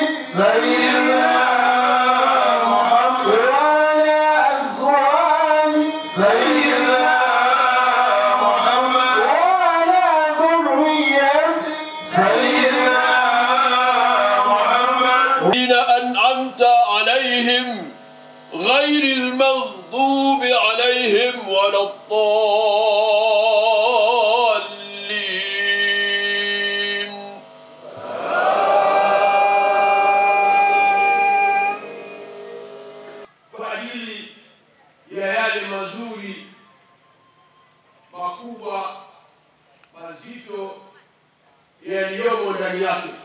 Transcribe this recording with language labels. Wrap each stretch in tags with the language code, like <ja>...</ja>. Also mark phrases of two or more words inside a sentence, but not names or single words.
<ar>سيدنا محمد وعلى أزواج سيدنا محمد وعلى ذرية سيدنا محمد الذين أنعمت عليهم غير المغضوب عليهم ولا الضالين.</ar> <sw>Kwa ajili ya yale mazuri makubwa mazito yaliyomo ndani yake,</sw>